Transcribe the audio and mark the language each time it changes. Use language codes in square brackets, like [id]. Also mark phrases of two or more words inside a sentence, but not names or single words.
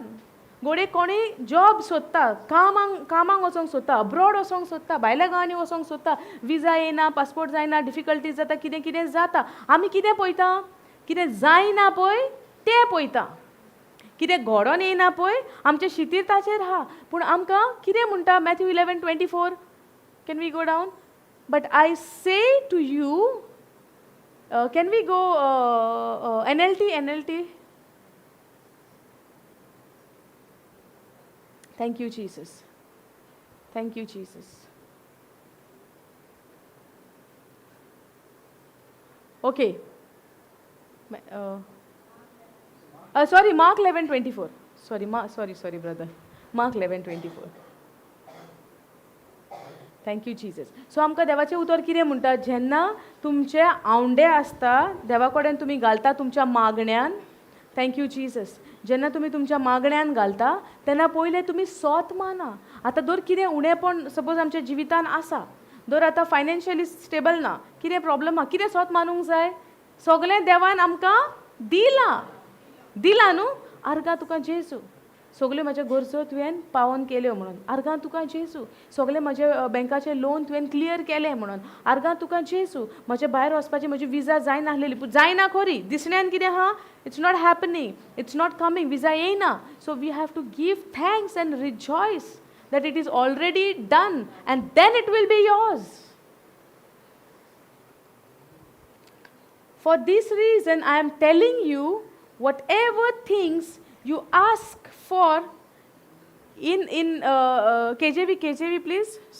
[kok] गोडे कोणी जॉब सोदता, कामाक वचोंक सोदता, अब्रॉड वचोंक सोदता, भायल्या गांवांनी वचोंक सोदता, विजा येना, पासपोर्ट जायना, डिफिकल्टीज जाता, कितें कितें जाता. आमी कितें पळयता? कितें जायना पळय तें पळयता. कितें घडोन येयना पळय आमच्या शितीर्ताचेर आहा. पूण आमकां कितें म्हणटा मॅथ्यू 11:24? [en] Can we go down? But I say to you, can we go NLT? Thank you, Jesus. Thank you, Jesus. Okay. Sorry, Mark 11:24. Sorry, brother. Mark 11:24. Thank you Jesus. [kok] सो आमकां देवाचें उतर कितें म्हणटा, जेन्ना तुमचे आवंडे आसता देवा कडेन तुमी घालता तुमच्या मागण्यांन, [en] Thank you Jesus, [kok] जेन्ना तुमी तुमच्या मागण्यांन घालता तेन्ना पयलें तुमी सोत माना. आतां दर कितें उणेंपण सपोज आमच्या जिवितान आसा, दर आतां [en] financially stable [kok] ना, कितें प्रॉब्लम आहा, कितें सोत मानूंक जाय? सगळें देवान आमकां दिलां न्हू. आर्गां तुका जेजू, सगल्यो म्हज्या गरजो तुवें पावोन केल्यो म्हणून. आर्गां तुका जेजू, सगळें म्हजें बँकाचें लोन तुवें क्लियर केलें म्हणून. आर्गां तुका जेजू, म्हजें भायर वचपाची म्हजी विजा जायनासलेली, पूण जायना खरी, दिसण्यान कितें आहा, [en] It's not happening, it's not coming, visa not coming. So we have to give thanks and rejoice that it is already done and then it will be yours. For this reason I am telling you, whatever things you ask for in KJV please.